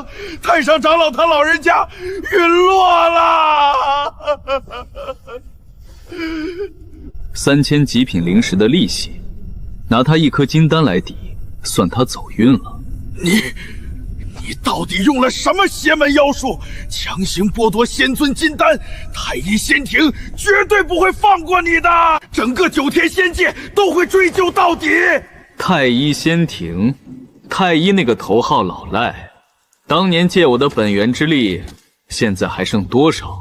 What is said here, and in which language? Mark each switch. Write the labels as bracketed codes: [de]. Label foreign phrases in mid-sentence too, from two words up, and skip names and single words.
[zh] 太上長老他老人家隕落了！3000極品靈石的利息，拿他1顆金丹來抵，算他走運了。你到底用了什麼邪門妖術，強行剝奪仙尊金丹？太醫仙庭絕對不會放過你的，整個9天仙界都會追究到底。太醫仙庭，太醫那個頭號老賴，當年借我的本源之力，現在還剩多少？